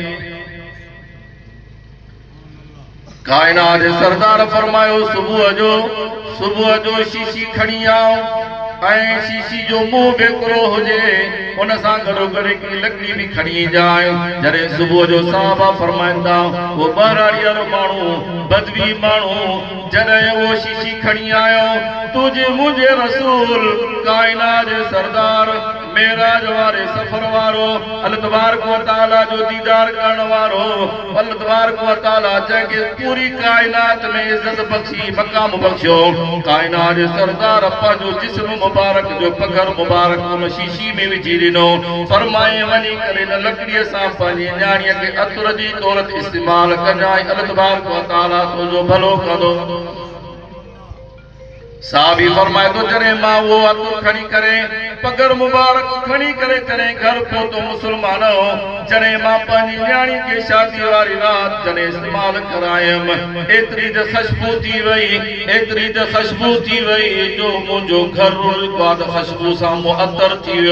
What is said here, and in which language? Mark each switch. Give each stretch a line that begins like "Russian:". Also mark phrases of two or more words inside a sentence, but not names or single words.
Sindhi: कायनात जे सरदार फरमायो, सुबुह जो शीशी खणी आओ, ऐं शीशी जो मुंहुं बि हिकिड़ो हुजे, उन सां गॾोगॾु हिकिड़ी लकड़ी बि खणी जाए। जॾहिं सुबुह जो साहबा फरमाईंदा, उहो ॿारियाड़ी वारो माण्हू, बदवी माण्हू, जॾहिं उहो शीशी खणी आयो, तुझे मुंहिंजे रसूल कायनात जे सरदार मेराज वारे सफ़र वारो, अल्लाह तबारक व तआला जो दीदार करण वारो, अल्लाह तबारक व तआला जंहिंखे पूरी कायनात में इज़त बख़्शी, मक़ाम बख़्शियो, कायनात जे सरदार पंहिंजो जिस्म मुबारक जो पगर मुबारक उन शीशी में विझी ॾिनो। फरमाए, वञी करे न लकड़ीअ सां पंहिंजी न्याणीअ खे अतुर जी तौरत इस्तेमाल कजांइ, अल्लाह तबारक व तआला तुंहिंजो भलो कंदो। साहबी फरमाए तो जॾहिं मां वो अतुर खणी करे पगर मुबारक खणी करे जॾहिं घर पहुतो मुसलमान जॾहिं मां पंहिंजी न्याणी खे शादी वारी रात जॾहिं इस्तेमाल करायमि एतिरी त खुशबू थी वई जो मुंहिंजो घर रुल्क़ाद खुशबू सां मुअत्तर थी वियो।